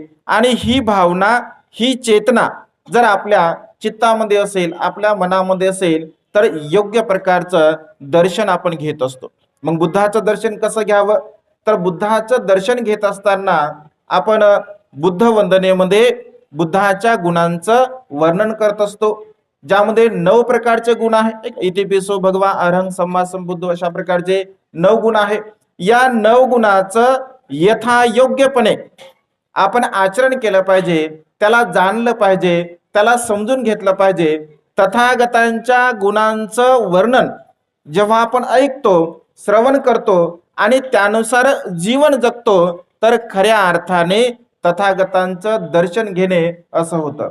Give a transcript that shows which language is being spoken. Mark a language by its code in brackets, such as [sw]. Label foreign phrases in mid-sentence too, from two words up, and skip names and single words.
[mr] आणि ही भावना, ही चेतना जर आपल्या चित्तामध्ये असेल, आपल्या मनामध्ये असेल, तर योग्य प्रकारचं दर्शन आपण घेत असतो. मग बुद्धाचं दर्शन कसं घ्यावं? तर बुद्धाचं दर्शन घेत असताना आपण बुद्ध वंदनेमध्ये बुद्धाच्या गुणांचं वर्णन करत असतो, ज्यामध्ये 9 प्रकारचे गुण आहे. [pi] इतिपिसो भगवा अरहं सम्मा संबुद्धो [mr] अशा प्रकारचे 9 गुण आहे. या 9 गुणाचं यथायोग्यपणे आपण आचरण केलं पाहिजे, त्याला जाणलं पाहिजे, त्याला समजून घेतलं पाहिजे. तथागतांच्या गुणांचं वर्णन जेव्हा आपण ऐकतो, श्रवण करतो आणि त्यानुसार जीवन जगतो, तर खऱ्या अर्थाने तथागतांचं दर्शन घेणे असं होतं.